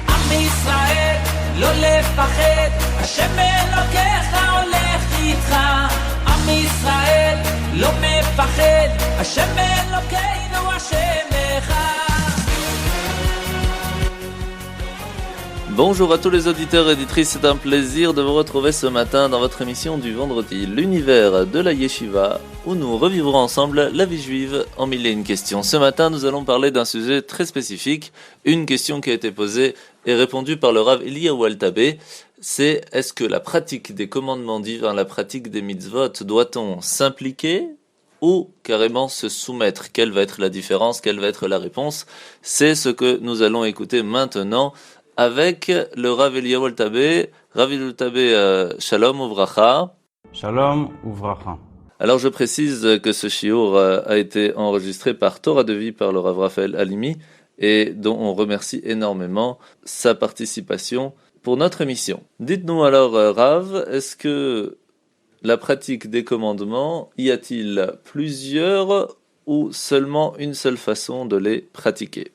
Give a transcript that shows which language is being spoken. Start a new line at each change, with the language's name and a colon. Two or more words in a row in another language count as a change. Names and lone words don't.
Hebrew: ישראל, לא לפחד, השם אלוקיך הולך איתך. עם ישראל, לא מפחד, השם אלוקינו השם אחד.
French: Bonjour à tous les auditeurs et auditrices, c'est un plaisir de vous retrouver ce matin dans votre émission du vendredi, l'univers de la Yeshiva, où nous revivrons ensemble la vie juive en mille et une questions. Ce matin, nous allons parler d'un sujet très spécifique, une question qui a été posée et répondue par le Rav Eliyahu Altabé, c'est est-ce que la pratique des commandements divins, la pratique des mitzvot, doit-on s'impliquer ou carrément se soumettre? Quelle va être la différence? Quelle va être la réponse? C'est ce que nous allons écouter maintenant avec le Rav Eliyahu Altabé. Rav Eliyahu Altabé,
Hebrew: שלום וברכה. שלום וברכה.
French: Alors je précise que ce shiur a été enregistré par Torah de Vie par le Rav Raphaël Halimi et dont on remercie énormément sa participation pour notre émission. Dites-nous alors Rav, est-ce que la pratique des commandements, y a-t-il plusieurs ou seulement une seule façon de les pratiquer?